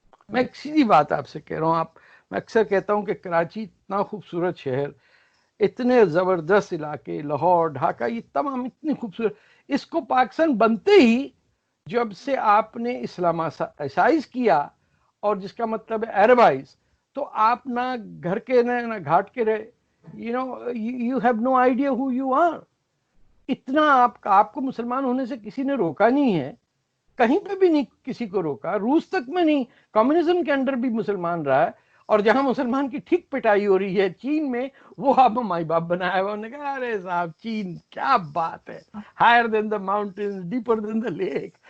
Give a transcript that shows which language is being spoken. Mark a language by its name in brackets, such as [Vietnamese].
[Urdu] میں ایک سیدھی بات آپ سے کہہ رہا ہوں. میں اکثر کہتا ہوں کہ کراچی اتنا خوبصورت شہر، اتنے زبردست علاقے، لاہور، ڈھاکہ، یہ تمام اتنی خوبصورت، اس کو پاکستان بنتے ہی جب سے آپ نے اسلامائز کیا، اور جس کا مطلب ہے عربائز، تو آپ نہ گھر کے نہ گھاٹ کے رہے. [English] you have no idea who you are. [Urdu] اتنا آپ کو مسلمان ہونے سے کسی نے روکا نہیں ہے، کہیں پہ بھی نہیں کسی کو روکا. روس تک میں نہیں، کمیونزم کے انڈر بھی مسلمان رہا ہے. اور جہاں مسلمان کی ٹھیک پٹائی ہو رہی ہے چین میں، وہ آپ مائی باپ بنایا ہوا. انہوں نے کہا ارے صاحب چین کیا بات ہے، [English] Higher than the mountain, deeper than the lake.